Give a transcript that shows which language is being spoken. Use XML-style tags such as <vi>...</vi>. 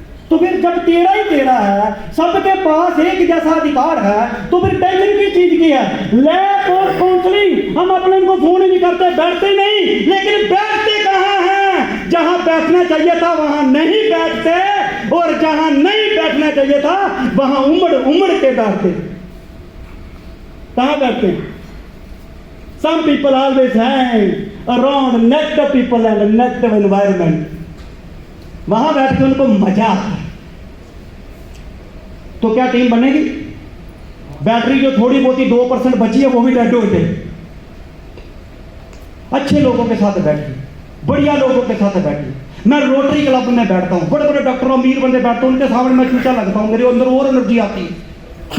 <hi>तो फिर जब तेरा ही तेरा है, सबके पास एक जैसा अधिकार है, तो फिर टेंशन की चीज की है? Lack of counselling. हम अपने को फोन ही नहीं करते, बैठते नहीं, लेकिन बैठते कहाँ हैं? जहां बैठना चाहिए था वहां नहीं बैठते, और जहां नहीं बैठना चाहिए था वहां उमड़ उमड़ के बैठते। कहां बैठते हैं?</hi> <en>Some people always hang around negative people and negative environment.</en> <hi>वहां बैठ के उनको मजा आता है। तो क्या टीम बनेगी? बैटरी जो थोड़ी बहुत ही 2% बची है वो भी डेड हो गई। अच्छे लोगों के साथ बैठिए, बढ़िया लोगों के साथ बैठिए। मैं रोटरी क्लब में बैठता हूँ, बड़े बड़े डॉक्टर अमीर बंदे बैठते हैं, उनके सामने मैं चूचा लगता हूँ, मेरे अंदर और एनर्जी आती है।</hi>